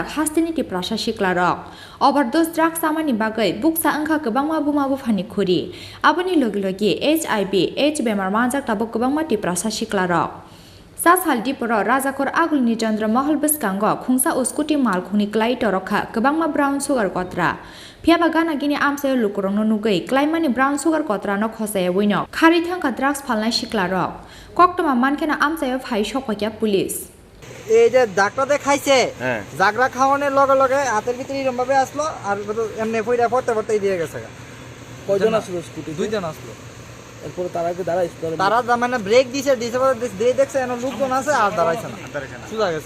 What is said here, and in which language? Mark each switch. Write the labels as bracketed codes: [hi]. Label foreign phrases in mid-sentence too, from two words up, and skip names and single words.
[trp] hastini ti prasa siklarok [en] overdose drugs [trp] amani bagai buksa angkha kwbangma buma bufani khuri aboni logi logi HIV AIDS bemar manjak tabuk kwbangma ti prasa siklarok Sas halti poro Rajakhor agulni Chandra Mahal Bwskango Khongsa Scooti Malkhungni tongrwkha Kwbagma [en] brown sugar [trp] kotra Phiyabagana gini amse lukorang no nugai Kwlaimani [en] brown sugar [trp] kotra no khosai wino khari thangka drugs phalnai siklarok koktoma mankhena amse phai sokpakya police [bn] এই যে ডাক্তারতে খাইছে জাগরা খাওয়ানোর লগে লগে হাতের ভিতরে এরকম ভাবে আসলো আর এমনি পয়রা পড়তে দিয়ে গেছে কয়জন আসলো স্কুটি দুইজন আসলো এরপর তারা কি দাঁড়াইছে তারা মানে ব্রেক দিছে দিয়ে দেখছে এনে লোকজন আছে আর দাঁড়াইছে না সোজা গেছে